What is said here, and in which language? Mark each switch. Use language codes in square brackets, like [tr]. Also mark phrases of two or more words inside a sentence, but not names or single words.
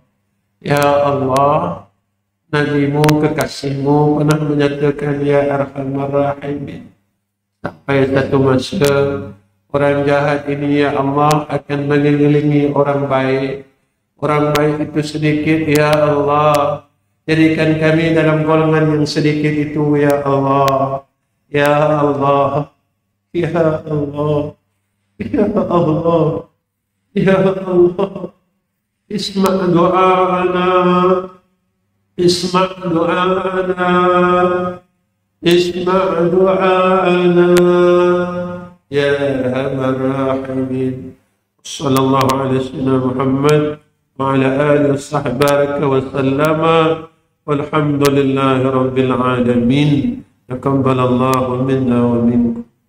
[ms] Ya Allah, Nabi-Mu, kekasih-Mu pernah menyatakan, [ar] يا أرحم الراحمين, [ms] sampai satu masa orang jahat ini, [ar] يا الله, [ms] akan mengelilingi orang baik. Orang baik itu sedikit, [ar] يا الله. [ms] Jadikan kami dalam golongan yang sedikit itu, [ar] يا الله. يا الله. يا الله. يا الله. يا الله. اسمع دعاءنا. اسمع دعاءنا. اسمع دعاءنا. يا أرحم الراحمين. صلى الله عليه وسلم محمد وعلى آله وصحبه وسلم. والحمد لله رب العالمين. تقبل الله منا ومنكم.